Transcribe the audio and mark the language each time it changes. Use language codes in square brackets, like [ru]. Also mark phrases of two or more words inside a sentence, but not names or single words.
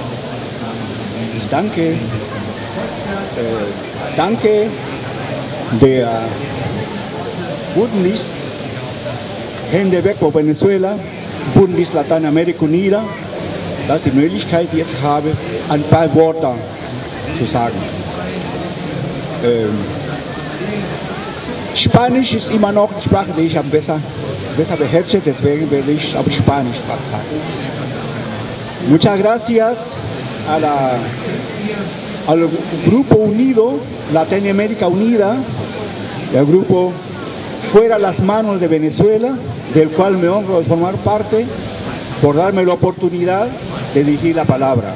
[de] Danke der Bundes Hände weg von Venezuela, Bundes Lateinamerika Unida, dass ich die Möglichkeit jetzt habe, ein paar Worte zu sagen. Spanisch ist immer noch die Sprache, die ich am besser beherrsche, deswegen werde ich auf Spanisch sagen. [es] Muchas gracias al Grupo Unido, Latinoamérica Unida, el grupo Fuera las Manos de Venezuela, del cual me honro de formar parte, por darme la oportunidad de dirigir la palabra.